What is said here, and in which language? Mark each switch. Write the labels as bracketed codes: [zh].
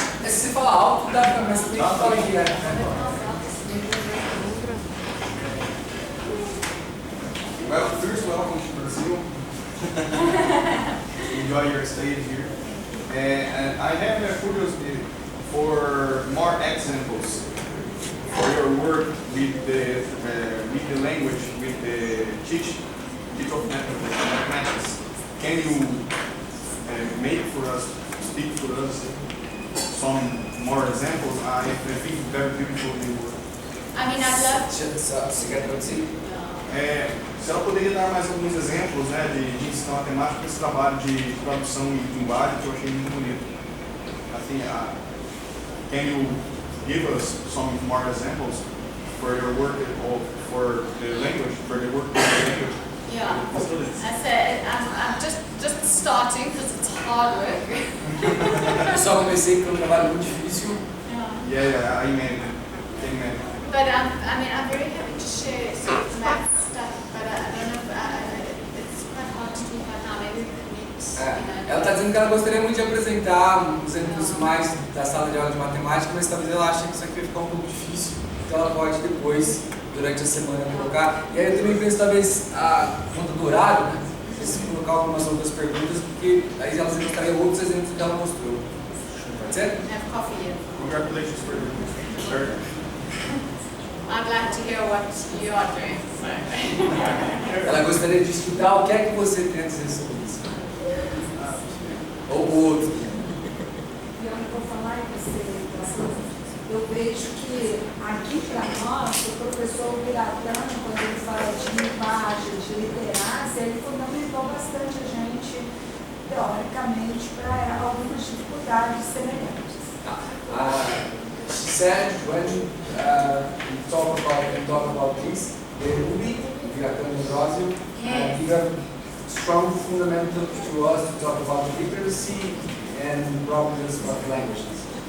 [pt] Se você falar alto, dá pra ver se tem que falar direto. [en] well, first, welcome to Brazil. Enjoy your stay here. And I have a curiosity for more examples for your work with the language, with the teach of mathematics. Can you make for us, speak for us some more examples? I think very beautiful the work. I mean, I'd love. [pt] Você quer traduzir? Se ela poderia dar mais alguns exemplos, né, de ensino matemática, esse trabalho de tradução e linguagem que eu achei muito bonito. [en] Assim, can you give us some more examples for your work or for the language, for the work of the language? Yeah, I said I'm just starting because it's hard work. [pt] Eu só comecei com um trabalho muito difícil. [en] Yeah, I imagine. But I mean, I'm very happy to share sort of math stuff, but I don't know if it's quite hard to do right now. Maybe we need, [pt] Ela está dizendo que ela gostaria muito de apresentar os exemplos mais da sala de aula de matemática, mas talvez ela ache que isso aqui vai ficar um pouco difícil, então ela pode depois, durante a semana, colocar. E aí eu também penso, talvez, a conta do horário, né? Se colocar algumas outras perguntas, porque aí elas mostrariam outros exemplos que ela mostrou. Pode ser? [en] have coffee here. Congratulations for the work. I'd like to hear what you are doing. So. [pt] Ela gostaria de escutar o que é que você tem a dizer sobre isso. Ou o outro. Eu não vou falar em você, eu vejo que aqui para nós, o professor Biratã, quando ele fala de linguagem, de literância, ele fundamentou bastante a gente, teoricamente, para algumas dificuldades semelhantes. [en] She said when we talk about this, there will be Biratã and Rosio, you have strong fundamentals to us to talk about literacy and problems of languages.